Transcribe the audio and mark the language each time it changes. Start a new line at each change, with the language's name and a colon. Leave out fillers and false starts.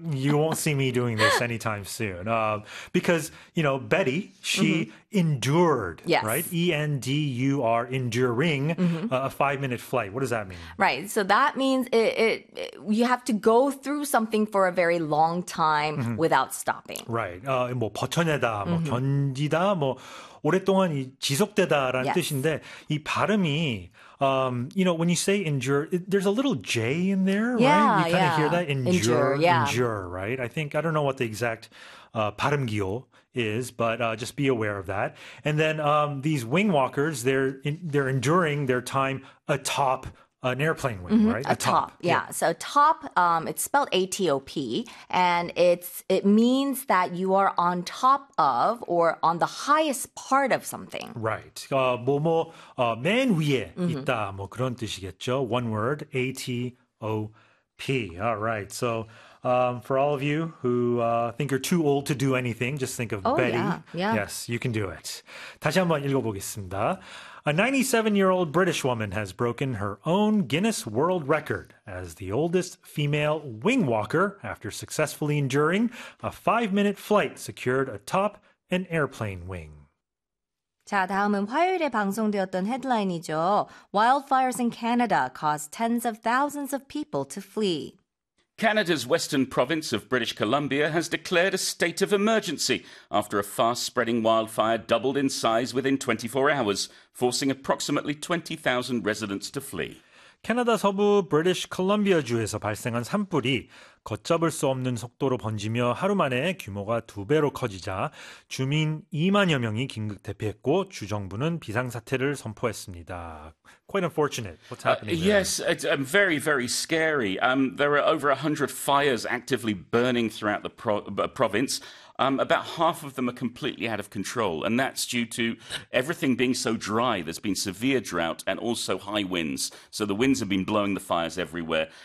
English: You won't see me doing this anytime soon, because you know Betty. She endured, yes. Right? E-N-D-U-R, enduring a 5-minute flight. What does that mean? Right. So that means it you have to go through something for a very long time without stopping. Right.
Korean: 뭐 버텨내다, 뭐 견디다, 뭐 오랫동안 지속되다라는
English: yes.
Korean: 뜻인데 이 발음이
English: you know, when you say endure, there's a little J in there, yeah, right? You kind of yeah. hear that, endure, right? I think, I don't know what the exact 발음기호 is, but just be aware of that. And then these wing walkers, they're enduring their time atop an airplane wing, right? Atop. It's spelled A-T-O-P, and it means that you are on top of or on the highest part of something. Right.
Korean: 맨 위에 있다, 뭐 그런 뜻이겠죠.
English: One word, A-T-O-P. All right, so... for all of you who think you're too old to do anything, just think of Betty. Yeah. Yes, you can do it.
Korean: 다시 한번 읽어보겠습니다.
English: A 97-year-old British woman has broken her own Guinness World Record as the oldest female wing walker after successfully enduring a 5-minute flight secured atop an airplane wing.
Korean: 자, 다음은 화요일에 방송되었던 헤드라인이죠.
English: Wildfires in Canada caused tens of thousands of people to flee. Canada's western province of British Columbia has declared a state of emergency after a fast-spreading wildfire doubled in size within 24 hours, forcing approximately 20,000 residents to flee.
Korean: 캐나다 서부 British Columbia 주에서 발생한 산불이 걷잡을 수 없는 속도로 번지며 하루 만에 규모가 두 배로 커지자 주민 2만여 명이 긴급 대피했고 주정부는 비상사태를 선포했습니다.
English: Quite unfortunate. What's happening there? Yes, it's very, very scary. There are over 100 fires actively burning throughout the province. About half of them are completely out of control, and that's due to everything being so dry. There's been severe drought and also high winds, so the winds have been blowing the fires everywhere.